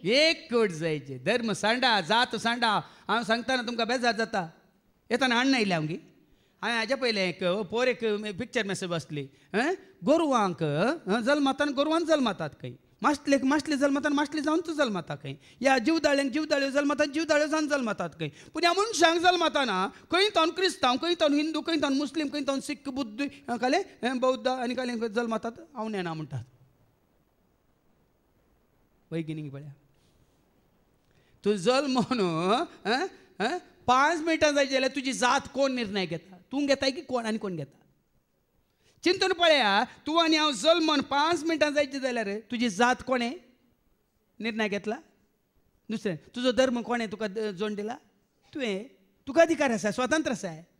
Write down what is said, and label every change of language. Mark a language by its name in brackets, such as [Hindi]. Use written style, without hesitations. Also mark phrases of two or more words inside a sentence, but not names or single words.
[Konkani] एक कूड जायचे धर्म सांडा जात सांडा हांव सांगतना तुमकां बेजार जाता येताना हाडून येयले हांव हांवें हाज्या पयलें एक पोरेक पिक्चर मॅसेज बसली गोरवांक जल्मातान गोरवान जल्मातात खंय माश्लेक माश्ली जल्मातान माश्ली जावन तूं जल्माता खंय या जीवदाळ्यांक जीवदाळ्यो जल्मातात जीवदाळ्यो जावन जल्मातात खंय पूण ह्या मनशांक जल्माताना खंय तावन क्रिस्तांव खंय तावन हिंदू खंय तावन मुस्लीम खंय तावन सिख बुद्ध काले बौद्ध आनी काले जल्मातात हांव नेना म्हणटात वैगिनीक पळया तूं जल्म म्हणून 5 मिनटां जायची जाल्यार तुजी जात कोण निर्णय घेता तूं घेताय की कोण आनी कोण घेता चिंतून पळया तूं आनी हांव जल्मन 5 मिनटां जायची जाल्यार तुजी जात कोणें निर्णय घेतला दुसरें तुजो धर्म कोणें तुका जोड दिला तुवें तुका अधिकार आसा स्वतंत्र आसा